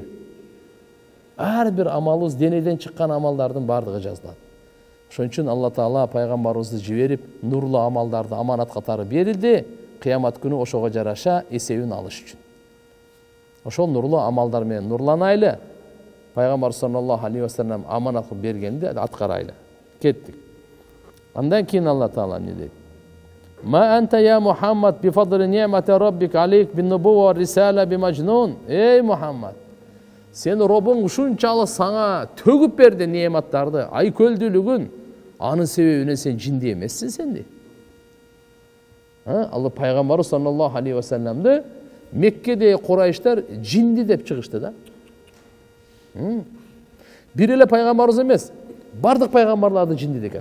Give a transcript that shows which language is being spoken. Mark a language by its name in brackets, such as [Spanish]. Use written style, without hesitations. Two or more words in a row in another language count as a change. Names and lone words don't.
[Kyrgyz] Ар бир амалыбыз денеден чыккан амалдардын бардыгы жазылат. Ошон үчүн Алла Таала пайгамбарыбызды жиберип, нурлуу амалдарды аманат катары берилди, кыямат күнү ошого жараша эсебин алыш үчүн. Ошол нурлуу амалдар менен нурланайлы. Пайгамбар [Arabic] صلى الله عليه وسلم [Kyrgyz] аманат кылып бергенди аткарайлы. Кеттик. Андан кийин Алла Таала эмне дейт? [Arabic] ما أنت يا محمد بفضل نعمة ربك عليك بالنبوة والرسالة بمجنون. [Kyrgyz] Эй Мухаммад, сени Роббуң ушунчалык сага төгүп берди неъматтарды, ай көлдүүлүгүн. Анын себебинен сен жинди эмессиң сен дейт. Алла пайгамбар [Arabic] صلى الله عليه وسلم [Kyrgyz] Меккеде Курайштар жинди деп чыгышты да. Бир эле пайгамбарыбыз эмес, бардык пайгамбарларды жинди деген.